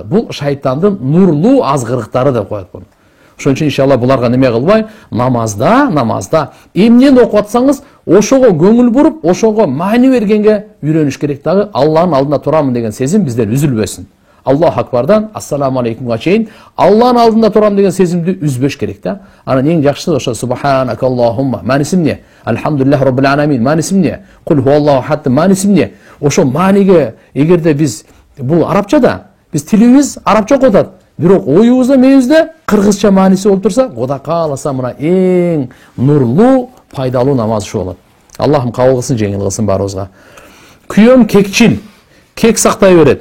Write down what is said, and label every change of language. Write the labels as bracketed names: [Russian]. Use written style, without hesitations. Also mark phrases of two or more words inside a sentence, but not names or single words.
[Kyrgyz] Бул шайтандын нурлуу азгырыктары деп коет буну. Ошон үчүн иншалла буларга неме кылбай, намазда эмнени окуп атсаңыз, ошого көңүл буруп, ошого маани бергенге үйрөнүш керек дагы. Алланын алдында турамын деген сезим бизден үзүлбөсүн. [Arabic] الله أكبر السلام عليكم [Kyrgyz] чейин Алланын алдында турам деген сезимди үзбөш керек да. Анан эң жакшысы ошо [Arabic] سبحانك اللهم [Kyrgyz] мааниси эмне? [Arabic] الحمد لله رب العالمين [Kyrgyz] мааниси эмне? [Arabic] قل هو الله أحد [Kyrgyz] мааниси эмне? Ошо мааниге эгерде биз бул арабчада, биз тилибиз арабча окуп атат. Бирок оюбузда, мээбизде кыргызча мааниси болуп турса, Кудай кааласа мына эң нурлуу, пайдалуу намаз ушу болот. Аллахым кабыл кылсын, жеңил кылсын баарыбызга. Күйөөм кекчил, кек сактай берет.